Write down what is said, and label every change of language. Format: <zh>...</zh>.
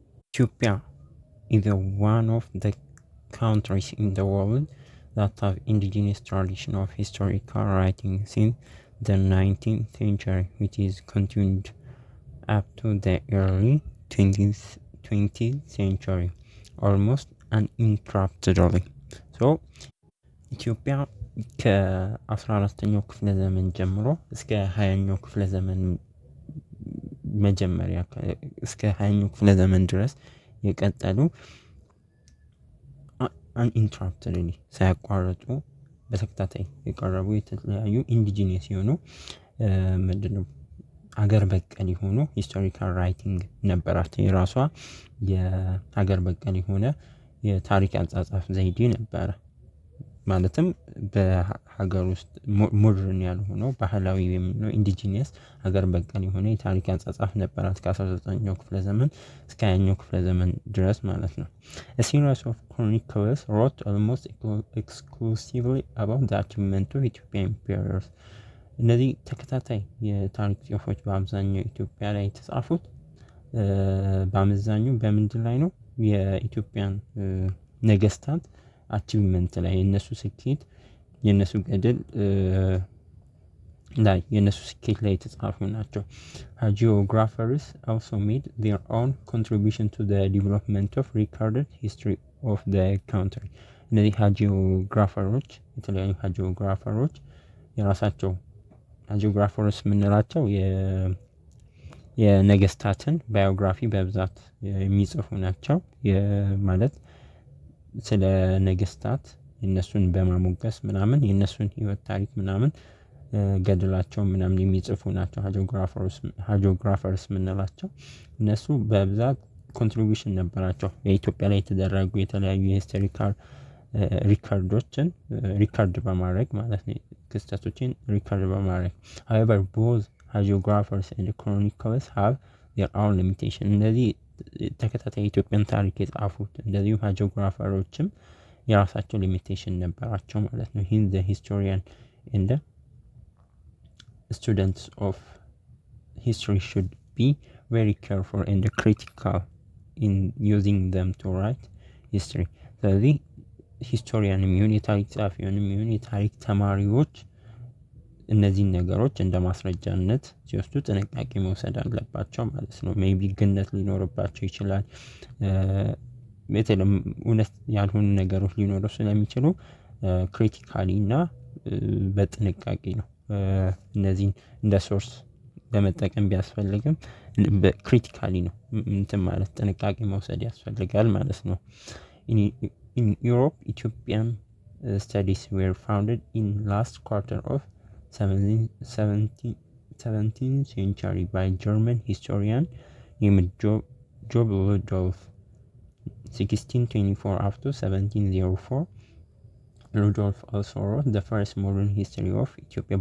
<en>Ethiopia is one of the countries in the world that have indigenous tradition of historical writing since the 19th century, which is continued up to the early 20th century, almost uninterruptedly.</en> <am>So, Ethiopia ከ14ኛው ክፍለ ዘመን ጀምሮ እስከ 20ኛው ክፍለ ዘመን መጀመሪያ እስከ 20ኛው ክፍለ ዘመን ድረስ የቀጠሉ uninterruptedly ሳያቋርጡ በተከታታይ የቀረቡ የተለያዩ ኢንዲጂነስ የሆኑ ምንድነው አገር በቀል የሆኑ ሂስቶሪካል ራይቲንግ ነበራቸው። የራሷ የሀገር በቀል የሆነ የታሪክ አጻጻፍ ዘይቤ ነበረ። ማለትም በሀገር ውስጥ ሞደርን ያልሆነው ባህላዊ የሚለው ኢንዲጂነስ ሀገር በቀል የሆነ የታሪክ አጻጻፍ ነበራት ከ19ኛው ክፍለ ዘመን እስከ 20ኛው ክፍለ ዘመን ድረስ ማለት ነው።</am> <en>A series of chronicles wrote almost exclusively about the achievement of Ethiopian emperors.</en> <am>እነዚህ ተከታታይ የታሪክ ጽሑፎች በአብዛኛው ኢትዮጵያ ላይ የተጻፉት በአመዛኙ በምንድን ላይ ነው? የኢትዮጵያን ነገስታት አቺቭመንት ላይ የነሱ ስኬት የነሱ ገድል ላይ የነሱ ስኬት ላይ የተጻፉ ናቸው።</am> <en>Hagiographies also made their own contribution to the development of recorded history of the country.</en> <am>እነዚህ ሃጂኦግራፈሮች የተለያዩ ሃጂኦግራፈሮች የራሳቸው ሃጂኦግራፈሮች የምንላቸው የነገስታትን ባዮግራፊ በብዛት የሚጽፉ ናቸው። ማለት ስለ ነገስታት የነሱን በማሞገስ ምናምን የነሱን ህይወት ታሪክ ምናምን ገድላቸው ምናምን የሚጽፉ ናቸው ሃጂኦግራፈርስ የምንላቸው። እነሱ በብዛት ኮንትሪቢዩሽን ነበራቸው በኢትዮጵያ ላይ የተደረጉ የተለያዩ የሂስቶሪካል ሪካርዶችን ሪካርድ በማድረግ ማለት ነው ክስተቶችን ሪካርድ በማድረግ</am> <en>however both hagiographers and chroniclers have their own limitation.</en> <am>እነዚህ ተከታታይ ኢትዮጵያን ታሪክ የጻፉት እንደዚሁ ሃጂኦግራፈሮችም የራሳቸው ሊሚቴሽን ነበራቸው ማለት ነው። ይህን</am> <en>the historian and the students of history should be very careful and critical in using them to write history.</en> <am>ስለዚህ ሂስቶሪያን የሚሆን የታሪክ ጸሐፊውን የሚሆን የታሪክ ተማሪዎች እነዚህን ነገሮች እንደ ማስረጃነት ሲወስዱ ጥንቃቄ መውሰድ አለባቸው ማለት ነው። ሜይቢ ግነት ሊኖርባቸው ይችላል። በተለይ እውነት ያልሆኑ ነገሮች ሊኖሩ ስለሚችሉ ክሪቲካሊ እና በጥንቃቄ ነው እነዚህን እንደ ሶርስ በመጠቀም ቢያስፈልግም በክሪቲካሊ ነው እንትን ማለት ጥንቃቄ መውሰድ ያስፈልጋል ማለት ነው።</am> <en>In Europe, Ethiopian studies were founded in last quarter of 17th century by German historian named Job Ludolf 1624 up to 1704. Ludolf also wrote the first modern history of Ethiopia.</en>